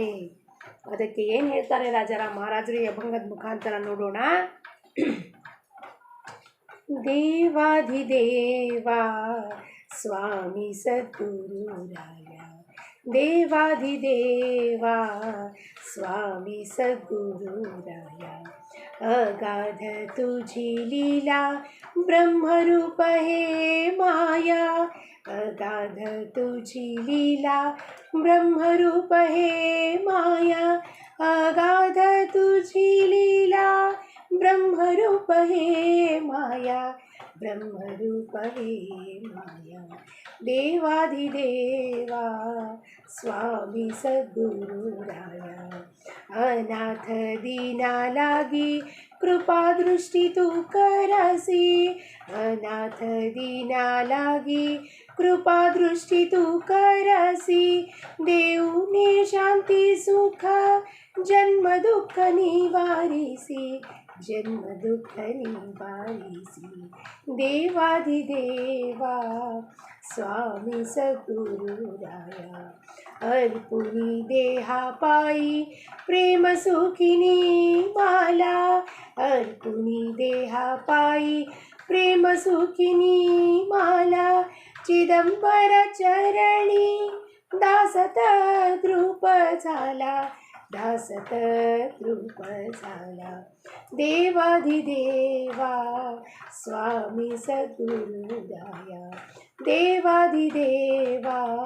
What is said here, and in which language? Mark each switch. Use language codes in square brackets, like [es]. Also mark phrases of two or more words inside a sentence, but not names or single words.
[kn] ಅದಕ್ಕೆ ಏನು ಹೇಳ್ತಾರೆ ರಾಜಾರಾಮ್ ಮಹಾರಾಜರು ಈ ಅಭಂಗದ ಮುಖಾಂತರ ನೋಡೋಣ. [mr] देवाधिदेव स्वामी सद्गुरुराया, देवाधिदेव स्वामी सद्गुरुराया, अगाध तुझी लीला ब्रह्मरूप हे माया, अगाध तुझी लीला ब्रह्मरूप हे माया, अगाध तुझी लीला ब्रह्मरूप हे माया, ब्रह्मरूप हे माया. देवाधिदेवा स्वामी सद्गुरुराया, अनाथ दीना लागी कृपा दृष्टी तू करसी, अनाथ दीना लागी कृपा दृष्टी तू करसी, देऊने शांती सुख जन्म दुःख निवारिसी, जन्म दुःख निवारिसी देवाधिदेवा स्वामी सद्गुरुराया अर्पुनी देहा पाई प्रेम सुखिनी माला अर्पुनी देहा पाई प्रेम सुखिनी माला चिदंबर चरणी दासत द्रुप झाला दासत द्रुप झाला देवाधिदेवा स्वामी सद्गुरुराया देवाधिदेवा